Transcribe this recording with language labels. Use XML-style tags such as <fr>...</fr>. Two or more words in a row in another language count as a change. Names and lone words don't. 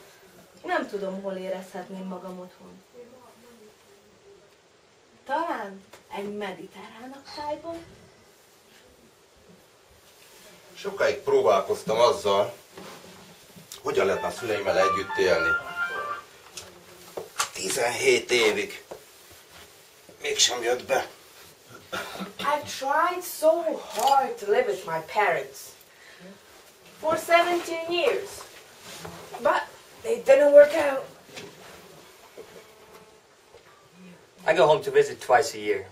<hu>Nem tudom, hol érezhetném magam otthon. Talán egy mediterrán tájban? Sokáig próbálkoztam azzal, hogyan lehetne a szüleimmel együtt élni. 17 évig. Mégsem jött be.</hu> <en>I've tried so hard to live with my parents for 17 years, but it didn't work out. I go home to visit twice a year.</en>